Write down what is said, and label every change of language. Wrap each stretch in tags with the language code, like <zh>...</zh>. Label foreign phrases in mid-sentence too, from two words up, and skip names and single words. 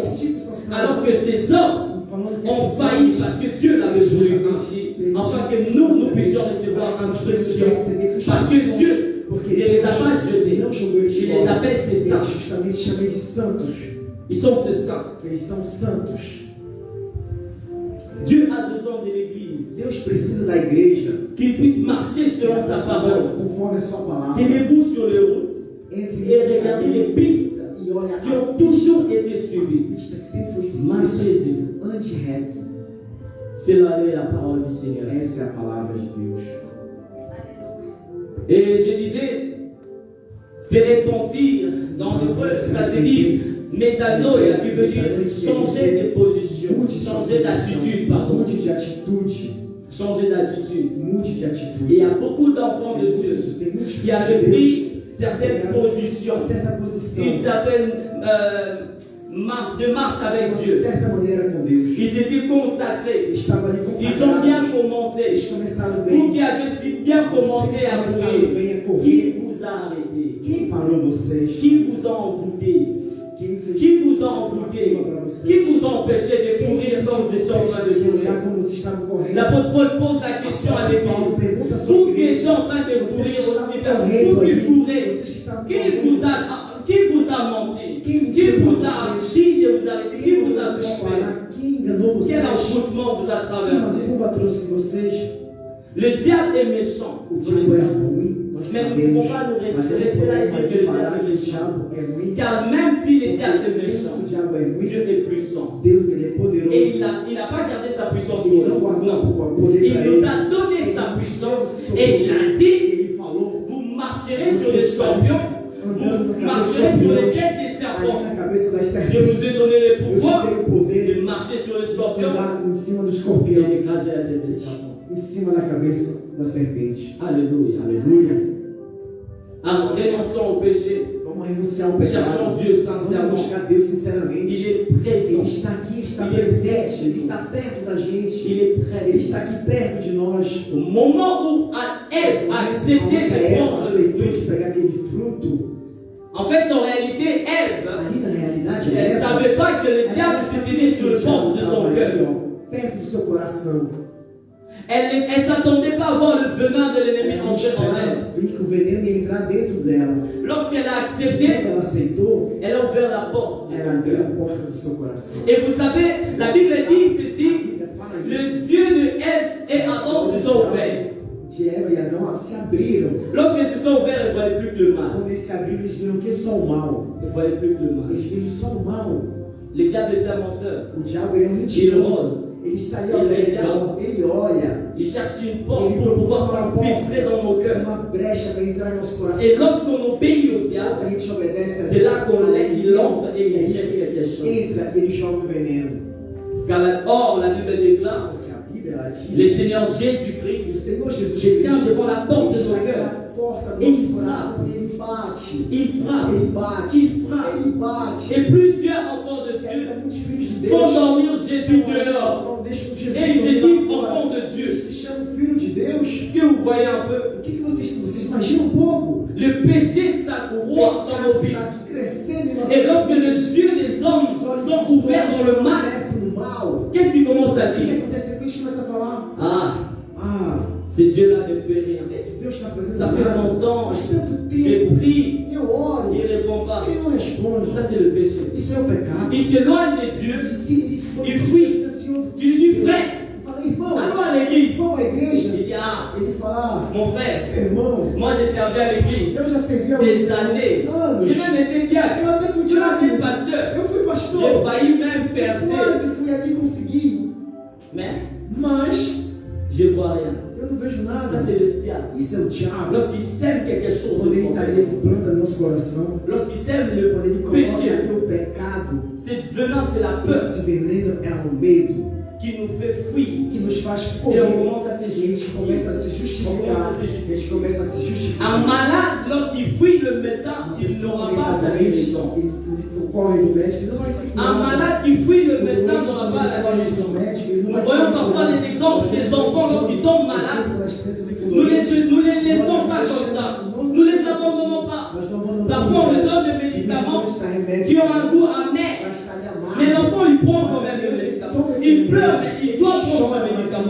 <fr>Alors que ces hommes ont failli parce que Dieu l'avait voulu ainsi, afin que nous puissions recevoir instruction. Parce que Dieu, il ne les a pas jetés, il les appelle ses saints. Ils sont ses saints. Dieu a besoin de l'Église.</fr> <pt>Deus precisa da igreja</pt> <fr>Qu'il puisse marcher selon sa parole.</fr> <pt>conforme a sua palavra.</pt> <fr>Tenez-vous sur les routes</fr> <pt>Entre</pt> <fr>et regardez les pistes</fr> <pt>e olha</pt> <fr>qui ont toujours été suivies.</fr> <pt>pista que sempre foi seguida.</pt> <fr>Marchez-y.</fr> <pt>Ande reto.</pt> <fr>C'est là la parole du Seigneur.</fr> <pt>Essa é a palavra de Deus.</pt> <fr>Et je disais, c'est repentir. Dans l'hébreu, ça se dit métanoïa, qui veut dire changer de position, changer d'attitude, pardon.</fr> <pt>Mude de atitude.</pt> <fr>Changer d'attitude.</fr> <pt>Mude de atitude.</pt> <fr>Et il y a beaucoup d'enfants de Dieu</fr> <pt>Tem muitos</pt> <fr>qui avaient pris certaines positions,</fr> <pt>certa posição,</pt> <fr>une certaine marche avec de Dieu.</fr> <pt>certa maneira com Deus.</pt> <fr>Ils étaient consacrés.</fr> <pt>Estava ali</pt> <fr>Ils ont bien</fr> <pt>consagrado.</pt> <fr>commencé.</fr> <pt>Eles começaram</pt> <fr>Vous</fr> <pt>bem.</pt> <fr>qui avez si bien commencé à</fr> <pt>Começaram</pt> <fr>courir,</fr> <pt>bem a</pt> <fr>qui</fr> <pt>correr.</pt> <fr>vous a arrêté?</fr> <pt>Quem parou vocês?</pt> <fr>Qui vous a envoûté?</fr> <pt>Quem fez</pt> <fr>Qui vous a envoûté?</fr> <pt>para vocês?</pt> <fr>Qui vous a empêché de courir comme vous étiez en train de courir?</fr> <pt>olhar como vocês estavam correndo?</pt> <fr>L'apôtre Paul pose la question à l'église. Vous qui êtes en train de courir aussi bien, vous qui courez, qui vous a menti? Qui vous a dit de vous arrêter? Qui vous a trompé?</fr> <pt>Quem enganou vocês?</pt> <fr>Quel envoûtement vous a</fr> <pt>Que</pt> <fr>traversé?</fr> <pt>macumba trouxe vocês?</pt> <fr>Le diable est méchant.</fr> <pt>O</pt> <fr>Vous le</fr> <pt>diabo é</pt> <fr>savez.</fr> <pt>ruim, nós</pt> <fr>Mais nous ne</fr> <pt>sabemos.</pt> <fr>pouvons pas nous</fr> <pt>Mas</pt> <fr>rester</fr> <pt>não</pt> <fr>là et dire</fr> <pt>podemos</pt> <fr>que le</fr> <pt>parar</pt> <fr>diable</fr> <pt>que</pt> <fr>est</fr> <pt>o</pt> <fr>méchant.</fr> <pt>diabo é ruim.</pt> <fr>Car même si le diable est</fr> <pt>Porque</pt> <fr>méchant,</fr> <pt>o diabo é ruim,</pt> <fr>Dieu est puissant.</fr> <pt>Deus ele é poderoso.</pt> <fr>Et il n'a pas gardé sa puissance pour</fr> <pt>Ele não</pt> <fr>nous.</fr> <pt>guardou</pt> <fr>Non.</fr> <pt>o poder</pt> <fr>Il</fr> <pt>para</pt> <fr>nous</fr> <pt>ele.</pt> <fr>a donné sa puissance et il a dit,</fr> <pt>Ele falou,</pt> <fr>vous marcherez sur les scorpions, vous marcherez sur les têtes des</fr> <pt>aí</pt> <fr>serpents.</fr> <pt>na cabeça das</pt> <fr>Je vous ai</fr> <pt>serpentes.</pt> <fr>donné le</fr> <pt>Eu te</pt> <fr>pouvoir</fr> <pt>dei o poder</pt> <fr>de marcher sur les</fr> <pt>de</pt> <fr>scorpions</fr> <pt>andar em cima do</pt> <fr>et</fr> <pt>escorpião,</pt> <fr>d'écraser la tête des serpents.</fr> <pt>em cima da cabeça da serpente.</pt> <fr>Alléluia.</fr> <pt>Aleluia.</pt> <fr>Alors, renonçons au péché.</fr> <pt>Vamos renunciar ao</pt> <fr>Cherchons</fr> <pt>pecado.</pt> <fr>Dieu</fr> <pt>Vamos</pt> <fr>sincèrement.</fr> <pt>buscar Deus sinceramente. Il est présent. Ele está aqui, ele está Ele é presente, presente. Ele está perto da gente.</pt> <fr>Il est prêt.</fr> <pt>Ele está aqui perto de nós.</pt> <fr>Au moment où Ève a accepté</fr> <pt>Aonde a</pt> <fr>de</fr> <pt>Eva</pt> <fr>prendre le</fr> <pt>aceitou de</pt> <fr>fruit,</fr> <pt>pegar aquele fruto,</pt> <fr>en fait, en réalité, Ève,</fr> <pt>ali na realidade,</pt> <fr>elle ne</fr> <pt>Eva,</pt> <fr>savait pas que le diable s'était mis sur le porte de son cœur.</fr> <pt>perto do seu coração.</pt> <fr>Elle ne s'attendait pas à voir le venin de l'ennemi entrer en elle.</fr> <pt>Viu que o veneno ia entrar dentro dela.</pt> <fr>Lorsqu'elle a</fr> <pt>Quando</pt> <fr>accepté,</fr> <pt>ela aceitou,</pt> <fr>elle a ouvert la porte de</fr> <pt>ela</pt> <fr>son</fr> <pt>abriu</pt> <fr>cœur.</fr> <pt>a porta do seu coração.</pt> <fr>Et vous savez, la Bible dit</fr> <pt>A</pt> <fr>ceci,</fr> <pt>Bíblia fala isso.</pt> <fr>les yeux de Ève et Adam se sont ouverts.</fr> <pt>De Eva e Adão se abriram.</pt> <fr>Lorsqu'ils se sont ouverts, ils ne voyaient plus que le mal.</fr> <pt>Quando eles se abriram, eles viram que só o mal.</pt> <fr>Ils ne voyaient plus que le mal.</fr> <pt>Eles viram só o mal.</pt> <fr>Le diable est un menteur.</fr> <pt>O diabo ele é mentiroso. Ele está ali ao redor. Ele olha.</pt> <fr>Il cherche une porte pour pouvoir s'infiltrer dans nos cœurs.</fr> <pt>Uma brecha para entrar no nosso coração.</pt> <fr>Et lorsqu'on obéit au diable,</fr> <pt>A gente obedece a</pt> <fr>c'est là qu'il entre et il jette quelque chose.</fr> <pt>entra, ele joga o veneno.</pt> <fr>Or, la Bible déclare,</fr> <pt>Porque a Bíblia ela diz,</pt> <fr>le Seigneur</fr> <pt>o</pt> <fr>Jésus-Christ</fr> <pt>Senhor Jesus</pt> <fr>se tient devant la porte de</fr> <pt>está</pt> <fr>nos cœurs.</fr> <pt>na porta do Ele nosso coração e ele bate.</pt> <fr>Il frappe,</fr> <pt>Ele bate.</pt> <fr>il frappe.</fr> <pt>Ele bate.</pt> <fr>Et plusieurs enfants de Dieu</fr> <pt>Tem muitos filhos de</pt> <fr>font</fr> <pt>Deus.</pt> <fr>dormir Jésus dehors.</fr> <pt>Não deixam Jesus</pt> <fr>Et ils se</fr> <pt>dormir</pt> <fr>disent</fr> <pt>fora.</pt> <fr>enfants de Dieu.</fr> <pt>Eles se chamam filho de Deus.</pt> <fr>Est-ce que vous voyez un peu?</fr> <pt>O que vocês imaginam um pouco?</pt> <fr>Le péché s'accroît dans nos vies.</fr> <pt>Está aqui crescendo em nossas</pt> <fr>Et lorsque</fr> <pt>vidas.</pt> <fr>les yeux des hommes sont ouverts dans le mal,</fr> <pt>Aberto no mal.</pt> <fr>qu'est-ce qu'ils commencent à</fr> <pt>O que</pt> <fr>dire?</fr> <pt>acontece com a gente começa a falar? Ah, Ah,</pt> <fr>ce Dieu-là ne fait rien.</fr> <pt>esse Deus está fazendo</pt> <fr>Ça fait</fr> <pt>nada.</pt> <fr>longtemps,</fr> <pt>Faz tanto</pt> <fr>j'ai</fr> <pt>tempo.</pt> <fr>pris,</fr> <pt>Eu oro.</pt> <fr>il ne répond pas.</fr> <pt>Ele não responde.</pt> <fr>Ça, c'est le péché.</fr> <pt>Isso é o pecado.</pt> <fr>Il s'éloigne de Dieu. Il fuit. Tu lui dis, frère,</fr> <pt>Fala, irmão,</pt> <fr>allons à l'église.</fr> <pt>vamos à igreja.</pt> <fr>Il dit, ah,</fr> <pt>Ele fala,</pt> <fr>mon frère,</fr> <pt>irmão,</pt> <fr>moi j'ai servi à l'église</fr> <pt>eu já servi a</pt> <fr>des années.</fr> <pt>anos.</pt> <fr>J'ai même été diacre.</fr> <pt>Eu até fui</pt> <fr>J'ai même été</fr> <pt>diácono.</pt> <fr>pasteur.</fr> <pt>Eu fui</pt> <fr>J'ai</fr> <pt>pastor.</pt> <fr>failli même percer.</fr> <pt>Quase fui ali e consegui. Mas</pt> <fr>Je vois rien.</fr> <pt>eu não vejo</pt> <fr>Ça,</fr> <pt>nada.</pt> <fr>c'est le diable.</fr> <pt>Isso é o diabo.</pt> <fr>Lorsqu'il sème quelque chose</fr> <pt>Quando</pt> <fr>de</fr> <pt>ele está ali, ele planta no nosso coração.</pt> <fr>lorsqu'il sème</fr> <pt>Quando ele</pt> <fr>le</fr> <pt>coloca</pt> <fr>péché,</fr> <pt>ali o pecado,</pt> <fr>cette venin, c'est la peur</fr> <pt>esse veneno é o medo</pt> <fr>qui nous fait fuir.</fr> <pt>que nos faz</pt> <fr>Et</fr> <pt>correr.</pt> <fr>on commence à se</fr> <pt>E a gente</pt> <fr>justifier.</fr> <pt>começa a se justificar. A gente começa a se</pt> <fr>Un</fr> <pt>justificar.</pt> <fr>malade, lorsqu'il fuit le médecin, il n'aura pas sa guérison.</fr> <pt>Ele corre do médico, ele não vai se</pt> <fr>Un malade qui fuit le médecin n'aura pas la guérison. Nous voyons parfois des exemples des enfants lorsqu'ils tombent malades. Nous les laissons pas comme ça. Nous les abandonnons pas. Parfois on lui donne des médicaments qui ont un goût amer. Mais l'enfant il prend quand même le médicament. Il pleure, mais il doit prendre le médicament.</fr>